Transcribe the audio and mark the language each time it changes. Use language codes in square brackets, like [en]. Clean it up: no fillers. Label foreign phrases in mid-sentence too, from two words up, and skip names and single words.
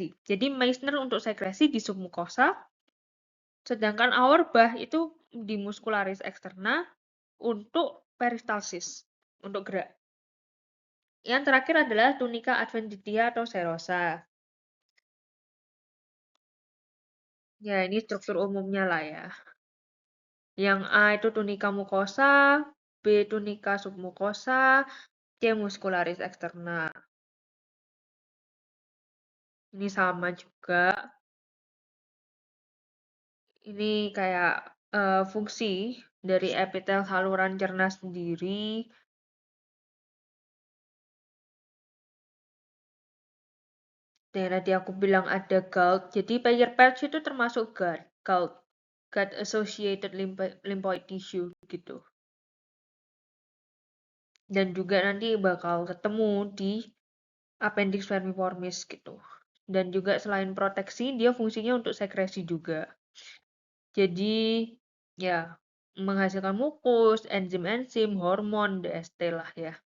[id] Jadi Meissner untuk sekresi di submucosa, sedangkan Auerbach itu di muscularis externa untuk peristalsis, untuk gerak. Yang terakhir adalah tunica adventitia atau serosa. Ya, ini struktur umumnya lah ya. Yang A itu tunica mucosa, B tunica submucosa, C muscularis externa. Ini sama juga. Ini kayak fungsi dari epitel saluran cerna sendiri. Dan tadi aku bilang ada GALT. Jadi Payer patch itu termasuk GALT. [en] Gut associated lymphoid tissue [id] gitu. Dan juga nanti bakal ketemu di appendix vermiformis gitu. Dan juga selain proteksi, dia fungsinya untuk sekresi juga. Jadi ya menghasilkan mukus, enzim-enzim, hormon, DST lah ya.